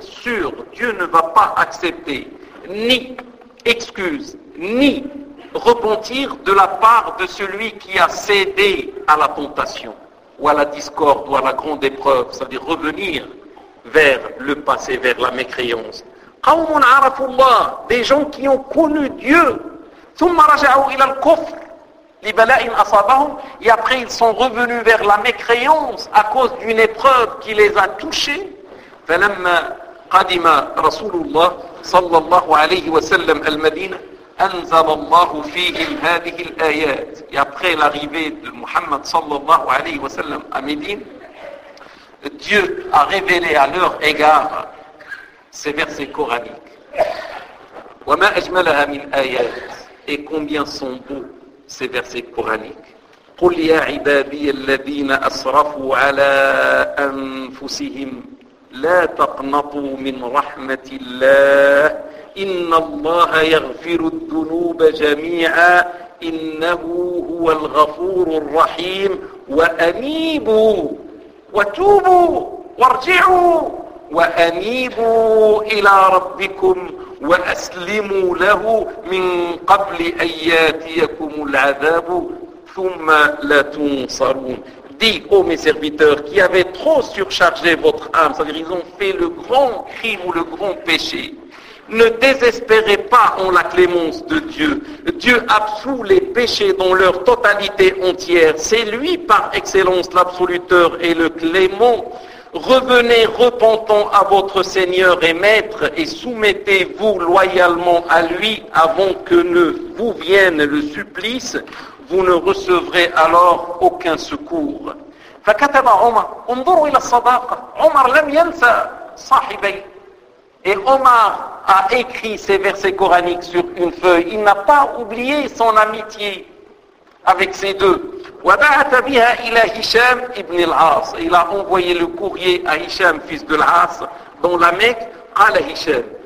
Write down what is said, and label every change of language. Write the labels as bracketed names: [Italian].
[French] Sûr, Dieu ne va pas accepter ni excuse, ni repentir de la part de celui qui a cédé à la tentation, ou à la discorde, ou à la grande épreuve, c'est-à-dire revenir vers le passé, vers la mécréance. [Arabic] قوم عرفوا الله, [French] des gens qui ont connu Dieu, [Arabic] ثم رجعوا إلى الكفر لبلاء أصابهم, [French] et après ils sont revenus vers la mécréance à cause d'une épreuve qui les a touchés. [Arabic] فلما قدم رسول الله صلى الله عليه وسلم المدينة أنزل الله فيهم هذه الآيات, [French] et après l'arrivée de Muhammad [Arabic] صلى الله عليه وسلم [French] à Médine, Dieu a révélé à leur égard ces versets coraniques. [Arabic] وَمَا أَجْمَلَهَا مِنْ آيَاتِ, [French] et combien sont beaux ces versets coraniques. [Arabic] قُلْ يَا عِبَادِيَ الَّذِينَ أَسْرَفُوا عَلَىٰ أَنفُسِهِمْ لَا تَقْنَطُوا مِنْ رَحْمَةِ اللَّهِ إِنَّ اللَّهَ يَغْفِرُ الذُّنُوبَ جَمِيعًا إِنَّهُ هُوَ الْغَفُورُ الرَّحِيمُ وَأَنِيبُوا وَتُوبُوا وَارْجِعُوا وَأَنِيبُوا إِلَى رَبِّكُمْ وأسلموا له من قبل أن ياتيكم العذاب ثم لا تنصرون. [French] Dis, ô mes serviteurs, qui avaient trop surchargé votre âme, c'est-à-dire ils ont fait le grand crime ou le grand péché. Ne désespérez pas en la clémence de Dieu. Dieu absout les péchés dans leur totalité entière. C'est lui par excellence l'absoluteur et le clément. Revenez repentant à votre Seigneur et Maître et soumettez-vous loyalement à lui avant que ne vous vienne le supplice. Vous ne recevrez alors aucun secours. [Arabic] فكتب عمر انظروا الى الصداقه عمر لم ينسى صاحبي. [French] Et Omar a écrit ces versets coraniques sur une feuille. Il n'a pas oublié son amitié avec ces deux. [Arabic] وَبَعَثَ بِهَا إِلَى هِشَامْ إِبْنِ الْعَاصِ. [French] Il a envoyé le courrier à Hisham, fils de l'As, dans la Mecque. [Arabic] قَالَ هِشَامْ.